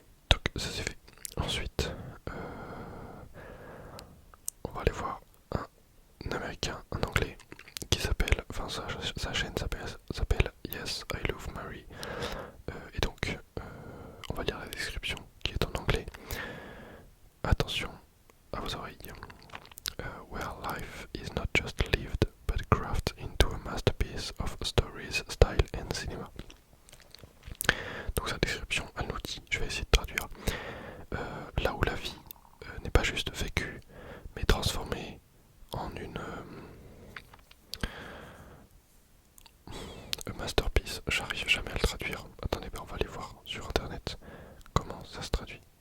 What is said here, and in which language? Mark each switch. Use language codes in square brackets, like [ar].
[fr] Donc, ça c'est fait. Ensuite, on va aller voir un américain, un anglais, qui s'appelle, enfin sa chaîne s'appelle Yes, I Love Mary. Et donc, on va lire la description qui est en anglais. Attention à vos oreilles. [en] Where life is not just lived, but crafted into a masterpiece of stories, style and cinema. [fr] Donc sa description, elle nous dit, je vais essayer de traduire, là où la vie n'est pas juste vécue, mais transformée en une masterpiece. J'arrive jamais à le traduire. Attendez, on va aller voir sur internet comment ça se traduit.